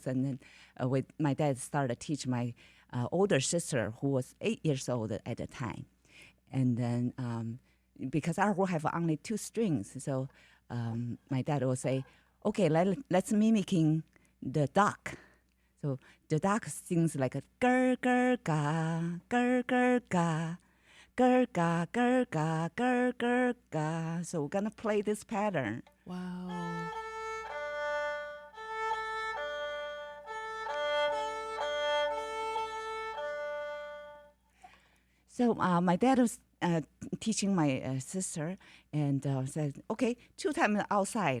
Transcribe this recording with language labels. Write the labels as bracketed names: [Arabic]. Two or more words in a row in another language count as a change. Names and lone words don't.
[English] And then my dad started to teach my older sister, who was 8 years old at the time. And then because our have only 2 strings, so my dad will say, "Okay, let's mimicking the duck." So the duck sings like a gur gur ga, gur gur ga, gur ga gur ga, gur gur ga. So we're gonna play this pattern. Wow. So my dad was teaching my sister and said, "Okay, 2 times outside."